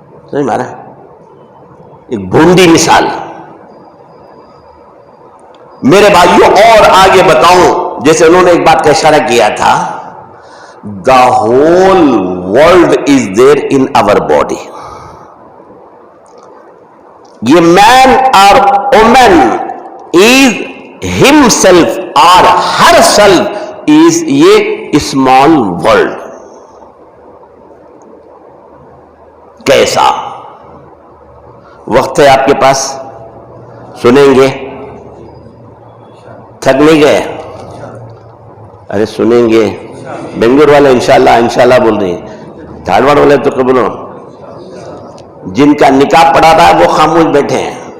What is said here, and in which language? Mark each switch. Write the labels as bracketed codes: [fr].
[ur] سمجھ مارا؟ ایک بھونڈی مثال. میرے بھائیوں اور آگے بتاؤں, جیسے انہوں نے ایک بات کا اشارہ کیا تھا, [en] the whole world is there in our body. یہ man or woman is himself or herself is یہ small world. [ur] کیسا؟ وقت ہے آپ کے پاس, سنیں گے؟ تھک نہیں گئے؟ ارے سنیں گے. بنگلور والے انشاءاللہ انشاءاللہ بول رہے ہیں, دھارواڑ والے تو قبولو, جن کا نکاح پڑا رہا ہے وہ خاموش بیٹھے ہیں.